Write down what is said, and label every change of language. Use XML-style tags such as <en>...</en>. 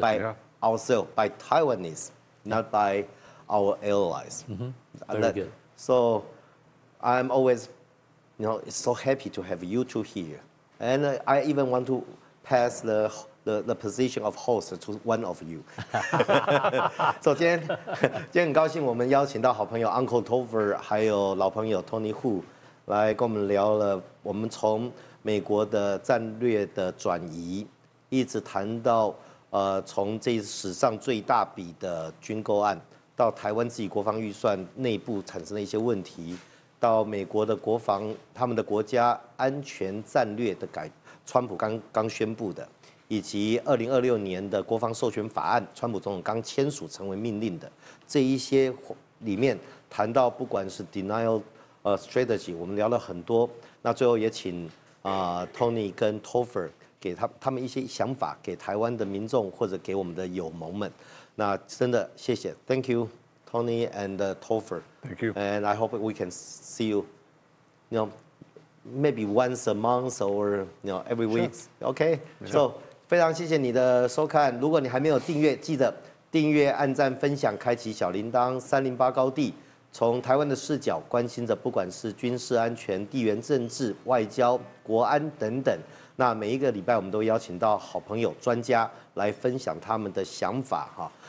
<en>By ourselves, by Taiwanese, not by our allies. Very good. So I'm always, so happy to have you two here. And I even want to pass the position of host to one of you.</en> <zh>So 今天很高兴，我们邀请到好朋友 Uncle Topher， 还有老朋友 Tony Hu 来跟我们聊了我们从美国的战略的转移，一直谈到从这史上最大笔的军购案，到台湾自己国防预算内部产生的一些问题，到美国的国防他们的国家安全战略的川普刚宣布的，以及2026年的国防授权法案，川普总统刚签署成为命令的这一些里面谈到，不管是 denial strategy， 我们聊了很多。那最后也请Tony 跟 Topher 给他们一些想法，给台湾的民众或者给我们的友盟们。那真的谢谢</zh> <en>，Thank you Tony and Topher. Thank you. And I hope we can see you, maybe once a month or every week. OK.</en> <zh>So 非常谢谢你的收看。如果你还没有订阅，记得订阅、按赞、分享、开启小铃铛。 308高地从台湾的视角关心着，不管是军事安全、地缘政治、外交、国安等等。那每一个礼拜我们都邀请到好朋友、专家来分享他们的想法哈。</zh>